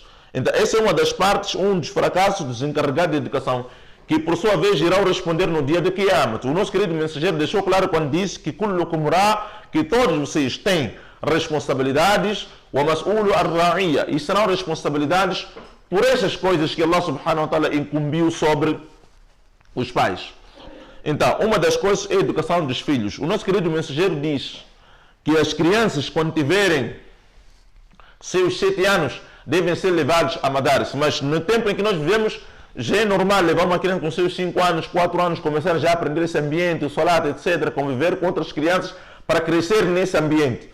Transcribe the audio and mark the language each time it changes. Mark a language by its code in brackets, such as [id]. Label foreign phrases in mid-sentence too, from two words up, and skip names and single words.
[pt] Então, essa é uma das partes, um dos fracassos dos encarregados de educação, que por sua vez irão responder no dia de Qiyamah. O nosso querido mensageiro deixou claro quando disse que que todos vocês têm responsabilidades, e serão responsabilidades por essas coisas que Allah [ar] سبحانه وتعالى [pt] incumbiu sobre os pais. Então, uma das coisas é a educação dos filhos. O nosso querido mensageiro diz que as crianças, quando tiverem seus 7 anos, devem ser levados a madaris. Mas no tempo em que nós vivemos, já é normal levar uma criança com seus 5 anos, 4 anos, começar já a aprender esse ambiente, o salat, etc., conviver com outras crianças para crescer nesse ambiente.